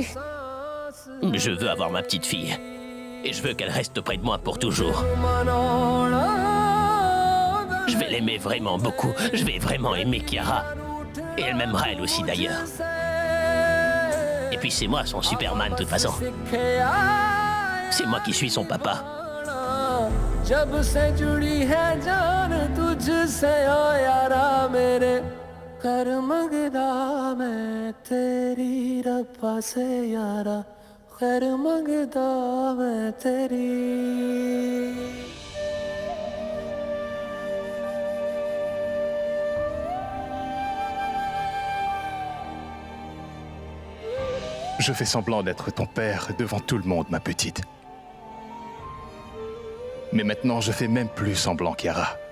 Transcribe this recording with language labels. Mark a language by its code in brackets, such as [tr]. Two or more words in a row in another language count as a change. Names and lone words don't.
[fr] Je veux avoir ma petite fille. Et je veux qu'elle reste auprès de moi pour toujours. Je vais l'aimer vraiment beaucoup. Je vais vraiment aimer Kiara. Et elle m'aimera elle aussi d'ailleurs. Et puis c'est moi son Superman de toute façon. C'est moi qui suis son papa. [hi] जब से जुड़ी है जान तुझसे ओ यारा मेरे कर मंगदा मैं तेरी रब्बा से यारा खैर मंगदा मैं तेरी [fr] Je fais semblant d'être ton père devant tout le monde, ma petite. Mais maintenant, je fais même plus semblant, Kiara.